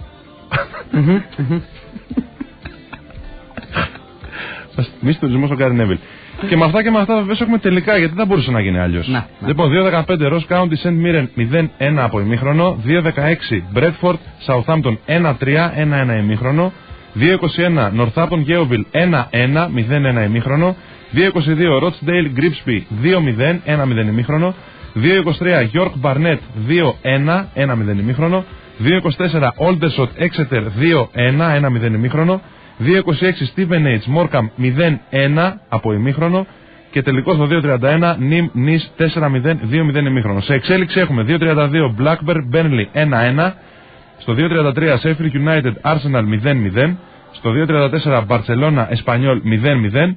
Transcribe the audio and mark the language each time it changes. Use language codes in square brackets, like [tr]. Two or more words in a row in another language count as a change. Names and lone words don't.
[el] Μης τουρισμός ο Γκάρι Νέβιλ. Και με αυτά βέβαια έχουμε τελικά, γιατί δεν μπορούσε να γίνει αλλιώς. Λοιπόν, 2-15 Ross County St. Mirren 0-1 από ημίχρονο. 2-16 Bradford Southampton 1-3, 1-1 ημίχρονο. 2-21 Northampton Yeovil 1-1, 0-1 ημίχρονο. 2-22 Rochdale Grimsby 2-0, 1-0 ημίχρονο. 2-23 York Barnett 2-1, 1-0 ημίχρονο. 2-24 Aldershot Exeter 2-1, 1-0 ημίχρονο. 2-26 Stevenage Morecambe 0-1 από ημίχρονο. Και τελικώς το 2-31 Nim Nice 4-0, 2-0 ημίχρονο. Σε εξέλιξη έχουμε 2-32 Blackburn Burnley 1-1. Στο 2.33 Sheffield United Arsenal 0-0. Στο 2.34 Barcelona Espanyol 0-0.